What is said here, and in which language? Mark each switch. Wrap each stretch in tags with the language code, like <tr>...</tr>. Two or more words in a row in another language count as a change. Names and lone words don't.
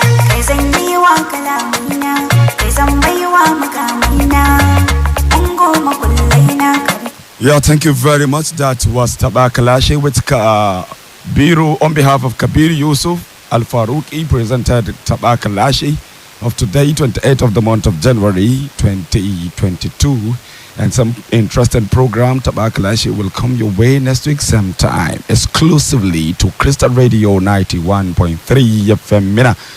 <ha>Kai zan yi wa kalamina, kai zan bai wa makamina. Ungo makullai na kare.</ha> <en>Yeah, thank you very much. That was Taba Kalashe with Ka-, Biro on behalf of Kabir Yusuf. Al Faruqi presented Taɓa Kalashi of today, twenty-eighth of the month of January twenty twenty-two. And some interesting program, Taɓa Kalashi, will come your way next week same time, exclusively to Crystal Radio ninety-one point three F M Mina.</en>